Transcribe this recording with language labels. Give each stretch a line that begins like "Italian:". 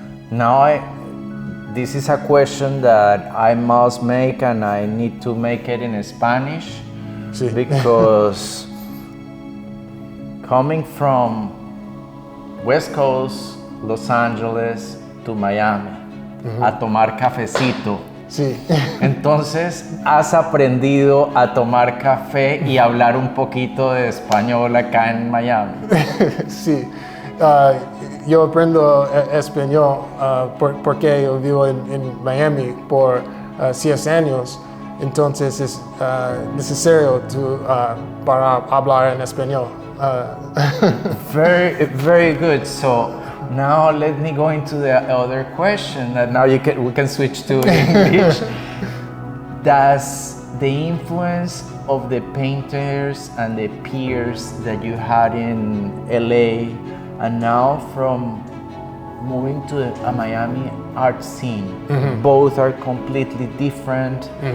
English: Now this is a question that I must make, and I need to make it in Spanish, because coming from West Coast, Los Angeles to Miami,
Spanish: a tomar cafecito. Sí. Entonces, ¿has aprendido a tomar café y hablar un poquito de español acá en Miami? Sí. Yo aprendo español porque yo vivo en Miami por 6 años. Entonces es necesario para hablar en español.
English: Very, very good. So now let me go into the other question that now we can switch to English. Does the influence of the painters and the peers that you had in LA, and now from moving to a Miami art scene, both are completely different.